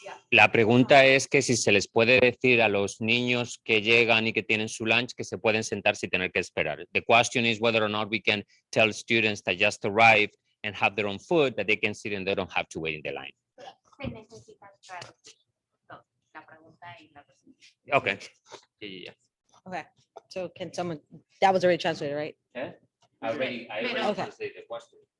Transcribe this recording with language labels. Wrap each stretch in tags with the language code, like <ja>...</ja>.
<es>La pregunta es que si se les puede decir a los niños que llegan y que tienen su lunch que se pueden sentar sin tener que esperar.</es> <en>The question is whether or not we can tell students that just arrive and have their own food that they can sit and they don't have to wait in the line.</en> <es>Se necesitan la pregunta y la respuesta.</es> <en>Okay. Yeah. Okay, so can someone, that was already translated, right? Yeah. I already Okay. translated the question.</en>